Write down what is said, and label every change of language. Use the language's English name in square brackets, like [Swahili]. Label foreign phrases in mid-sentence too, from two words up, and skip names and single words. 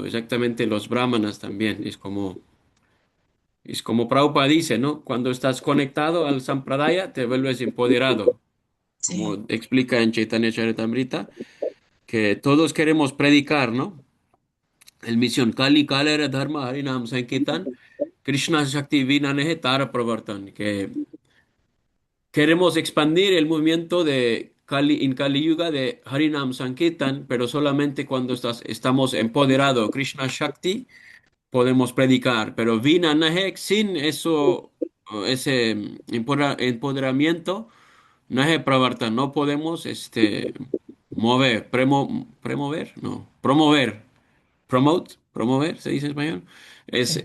[Spanish] Exactamente los brahmanas también, es como Prabhupada dice, ¿no? Cuando estás conectado al Sampradaya, te vuelves empoderado. Como Sí, explica en Chaitanya Charitamrita, que todos queremos predicar, ¿no? El misión [Bangla] কলি কালের ধর্ম হরিনাম সংকীর্তন, কৃষ্ণ শক্তি বিনানেহে তার প্রবর্তন, [Spanish] que queremos expandir el movimiento de Kali, en Kali Yuga de Harinam Sankirtan, pero solamente cuando estamos empoderados, Krishna Shakti podemos predicar, pero [Bangla] বিনা নহেক [Spanish] sin eso, ese empoderamiento, [Bangla] নহে প্রবর্ত, [Spanish] no podemos promover, no, promover, se dice en español, es